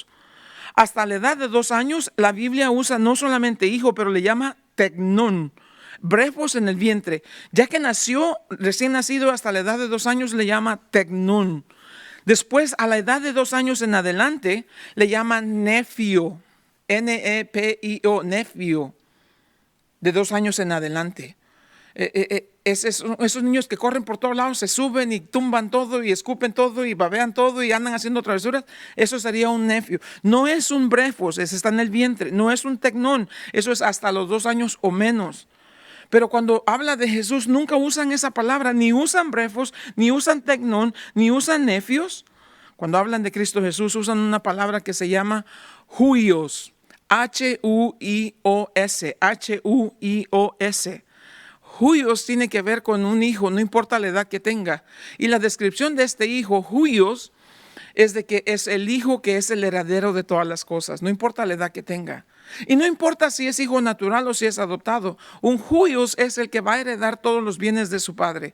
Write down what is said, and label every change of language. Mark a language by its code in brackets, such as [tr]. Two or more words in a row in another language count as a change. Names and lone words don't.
[es] Hasta la edad de 2 años, la Biblia usa no solamente hijo, pero le llama tecnón. Brefos en el vientre. Ya que nació, recién nacido, hasta la edad de 2 años, le llama tecnón. Después, a la edad de 2 años en adelante, le llaman nefio. N-E-P-I-O, nefio. De 2 años en adelante. Esos niños que corren por todos lados, se suben y tumban todo y escupen todo y babean todo y andan haciendo travesuras, eso sería un nefio. No es un brefos, ese está en el vientre. No es un tecnón, eso es hasta los 2 años o menos. Pero cuando habla de Jesús, nunca usan esa palabra, ni usan brefos, ni usan tecnón, ni usan nefios. Cuando hablan de Cristo Jesús, usan una palabra que se llama huios, H-U-I-O-S, H-U-I-O-S. Huios tiene que ver con un hijo, no importa la edad que tenga. Y la descripción de este hijo, huios, es de que es el hijo que es el heredero de todas las cosas, no importa la edad que tenga. Y no importa si es hijo natural o si es adoptado, un huios es el que va a heredar todos los bienes de su padre.